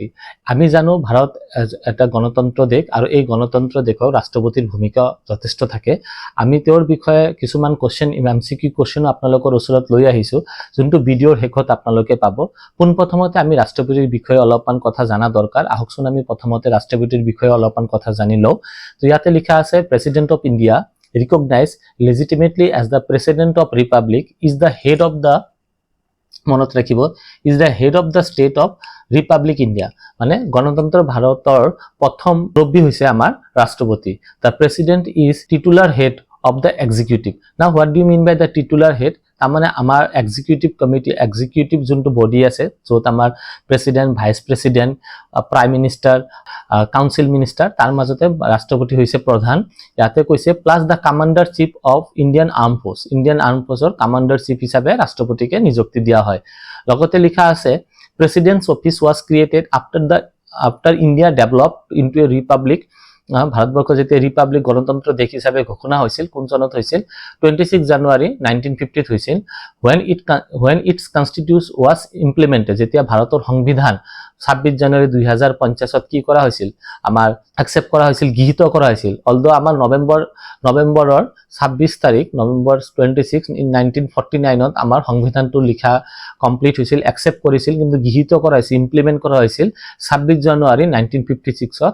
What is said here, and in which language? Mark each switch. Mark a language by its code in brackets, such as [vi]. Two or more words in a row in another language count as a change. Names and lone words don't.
[as] আমি জানো ভাৰত এটা গণতন্ত্ৰ দেশ আৰু এই গণতন্ত্ৰ দেশৰ ৰাষ্ট্ৰপতিৰ ভূমিকা যথেষ্ট থাকে। আমি তেওঁৰ বিষয়ে কিছুমান [en] question MCQ question [as] আপোনালোকৰ ওচৰত লৈ আহিছো, যোনটো ভিডিঅ'ৰ শেষত আপোনালোকে পাব। পোনপ্ৰথমতে আমি ৰাষ্ট্ৰপতিৰ বিষয়ে অলপমান কথা জানা দৰকাৰ। আহকচোন আমি প্ৰথমতে ৰাষ্ট্ৰপতিৰ বিষয়ে অলপমান কথা জানি লওঁ। তো ইয়াতে লিখা আছে [en] President of India recognized legitimately as the president of republic is the head of the [as] মনত ৰাখিব [en] is the head of the state of republic India, [as] মানে গণতন্ত্ৰ ভাৰতৰ প্ৰথম মুৰব্বী হৈছে আমাৰ ৰাষ্ট্ৰপতি। [en] The president is titular head of the executive. Now what do you mean by the titular head? [as] তাৰমানে আমাৰ [en] executive committee, [as] এক্সিকিউটিভ যোনটো বডি আছে য'ত আমাৰ [en] President, Vice President, Prime Minister, Council Minister, [as] তাৰ মাজতে ৰাষ্ট্ৰপতি হৈছে প্ৰধান। ইয়াতে কৈছে [en] plus the commander chief of Indian arm force, Indian arm force commander chief [as] হিচাপে ৰাষ্ট্ৰপতিকে নিযুক্তি দিয়া হয়। লগতে লিখা আছে [en] President's office was created after India developed into a republic. [as] ভাৰতবৰ্ষ যেতিয়া ৰিপাব্লিক গণতন্ত্ৰ দেশ হিচাপে ঘোষণা হৈছিল, কোন চনত হৈছিল? 26 জানুৱাৰী 1950 হৈছিল। [en] when its constitution was implemented, [as] যেতিয়া ভাৰতৰ সংবিধান 26 জানুৱাৰী 2050 কি কৰা হৈছিল? আমাৰ একসেপ্ট কৰা হৈছিল, গৃহীত কৰা হৈছিল। অলদো আমাৰ নৱেম্বৰৰ 26 তাৰিখ, নৱেম্বৰ 26 1949 আমাৰ সংবিধানটো লিখা কমপ্লিট হৈছিল, একসেপ্ট কৰিছিল, কিন্তু গৃহীত কৰা হৈছিল, ইমপ্লিমেন্ট কৰা হৈছিল 26 জানুৱাৰী 1956।